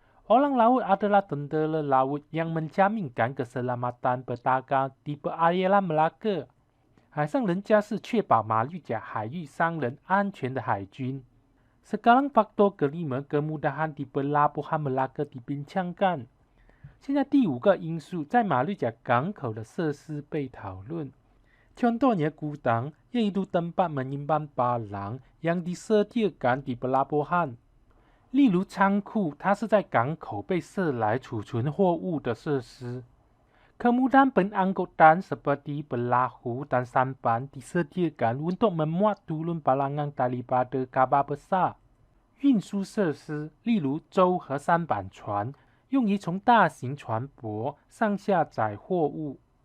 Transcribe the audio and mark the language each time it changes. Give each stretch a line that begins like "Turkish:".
Malay: Orang laut adalah tentara laut yang menjaminkan keselamatan pedagang di perairan Melaka。
Chinese: 海上人家是确保马六甲海域商人安全的海军。
Malay: Sekarang faktor kelima kemudahan di pelabuhan Melaka dibincangkan。
Chinese: 现在第五个因素在马六甲港口的设施被讨论。
Malay: Contohnya gudang yaitu tempat menyimpan barang yang disediakan di pelabuhan。
Chinese: 例如仓库，它是在港口被设来储存货物的设施。
Malay: Kemudian pengangkutan seperti perahu dan sampan disediakan untuk memuat turun balangan daripada kapal besar。
Chinese: 运输设施，例如舟和舢板船，用于从大型船舶上下载货物。